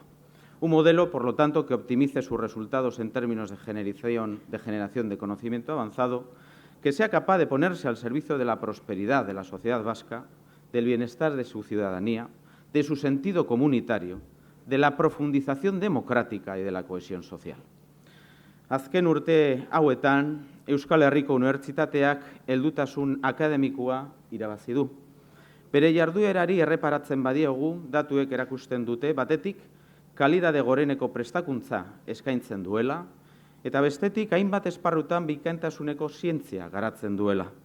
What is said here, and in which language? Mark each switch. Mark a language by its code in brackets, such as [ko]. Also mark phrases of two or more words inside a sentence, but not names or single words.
[es] Un modelo, por lo tanto, que optimice sus resultados en términos de generación de conocimiento avanzado, que sea capaz de ponerse al servicio de la prosperidad de la sociedad vasca, del bienestar de su ciudadanía, de su sentido comunitario, de la profundización democrática y de la cohesión social. [eu] Azken urte hauetan, Euskal Herriko Unibertsitateak heldutasun akademikoa irabazi du. Bere jarduerari erreparatzen badiogu, datuek erakusten dute, batetik, kalidade goreneko prestakuntza eskaintzen duela, eta bestetik hainbat esparrutan bikaintasuneko zientzia garatzen duela.